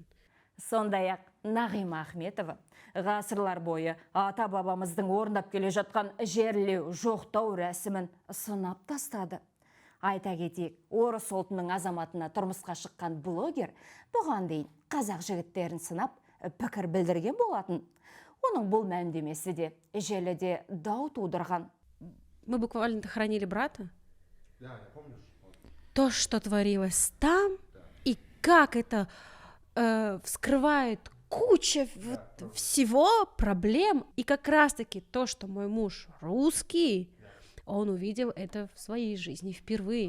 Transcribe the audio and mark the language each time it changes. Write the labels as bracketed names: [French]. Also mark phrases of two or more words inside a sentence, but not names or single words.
[Kazakh] Сондай-ақ Нағима Ахметова ғасырлар бойы ата-бабамыздың орындап келе жатқан жерлеу, жоқтау рәсімін сынап тастады. Айта кетейік, орыс ұлтының азаматына тұрмысқа шыққан блогер бұған дейін қазақ жігіттерін сынап пікір білдірген болатын. Оның бұл мәлімдемесі де желіде дау тудырған. [Russian] Мы буквально хранили брата. Да, я помню. То, что творилось там, и как это вскрывает куча всего проблем. И как раз-таки то, что мой муж русский, он увидел это в своей жизни впервые.